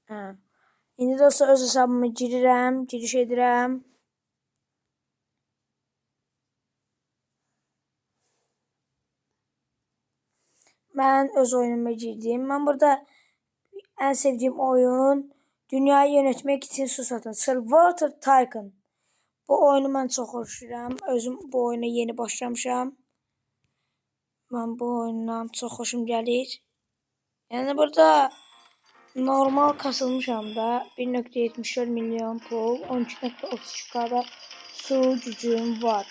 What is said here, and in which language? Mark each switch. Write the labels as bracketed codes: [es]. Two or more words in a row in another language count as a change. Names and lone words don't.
[az] Hə. İndi dostlar öz hesabıma girirəm, giriş edirəm. Mən öz oyunuma girdim. Mən burada ən sevdiyim oyun [tr] dünyayı yönetmək için su satan [az] Water Tycoon. Bu oyunu mən çox xoşlayıram. Özüm bu oyuna yeni başlamışam. Mən bu oyundan çox xoşum gəlir. Yəni burada normal kasılmışam da 1.74 milyon pul, 12.32K'da su gücüm var.